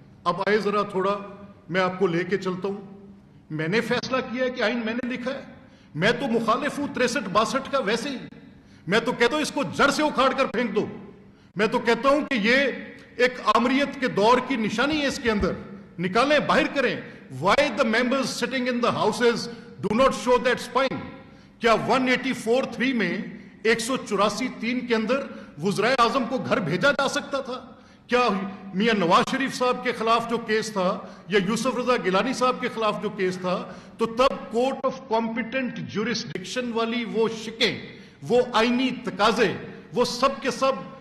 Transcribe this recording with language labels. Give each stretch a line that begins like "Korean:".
Urdu: اب آئے ذرا تھوڑا میں آپ کو لے کے چلتا ہوں. میں نے فیصلہ کیا ہے کہ آئین میں نے لکھا ہے، میں تو مخالف ہوں 63-62 کا ویسے ہی. میں تو کہتا ہوں اس کو جڑ سے اکھاڑ کر پھینک دو. میں تو کہتا ہوں کہ یہ ایک آمریت کے دور کی نشانی ہے اس کے اندر. نکالیں, باہر کریں.
English: Why the members sitting in the houses do not show that spine?
Urdu: کیا 184(3) میں 184(3) کے اندر وزرائے اعظم کو گھر بھیجا جا سکتا تھا؟ کیا میاں نواز شریف صاحب کے خلاف جو کیس تھا یا یوسف رضا گیلانی صاحب کے خلاف جو کیس تھا, تو تب کورٹ آف کمپیٹنٹ جورسڈکشن والی وہ شکیں, وہ آئینی تقاضے, وہ سب کے سب